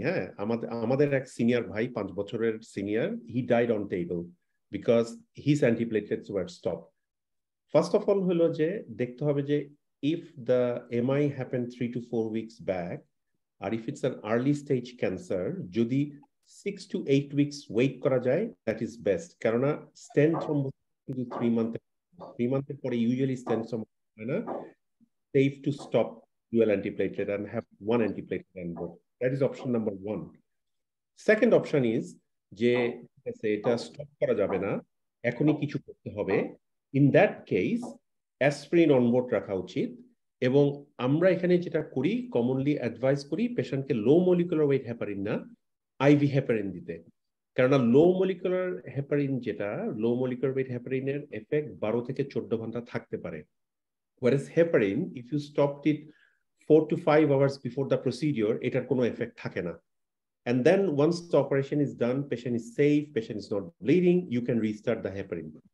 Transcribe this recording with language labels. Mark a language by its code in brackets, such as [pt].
[bn] হ্যাঁ, আমাদের এক সিনিয়র ভাই, 5 বছরের senior, [en] He died on table because his antiplatelets were stop. First of all [bn] হলো যে দেখতে হবে যে [en] If the MI happen 3 to 4 weeks back, আর if it's an early stage cancer, যদি 6 to 8 weeks wait করা যায়, that is best. কেননা stent thrombus কিন্তু 3 months পরে usually stent thrombus হয় না, safe to stop dual antiplatelet and have one antiplatelet on board. That is option number 1. [bn] Second option is যে এটা স্টপ করা যাবে না, এখনই কিছু করতে হবে। In that case aspirin onboard রাখা উচিত, এবং আমরা এখানে যেটা করি কমনলি অ্যাডভাইস করি পেশেন্টকে লো মলিকুলার ওয়েট হেপারিন না আইভি হেপারিন দিতে, কারণ লো মলিকুলার হেপারিন যেটা লো মলিকুলার ওয়েট হেপারিনের এফেক্ট 12 থেকে 14 ঘন্টা থাকতে পারে। [en] Whereas heparin, if you stopped it 4 to 5 hours before the procedure, [bn] এটার কোনো এফেক্ট থাকে না। [en] And then once the operation is done, patient is safe, patient is not bleeding, you can restart the heparin.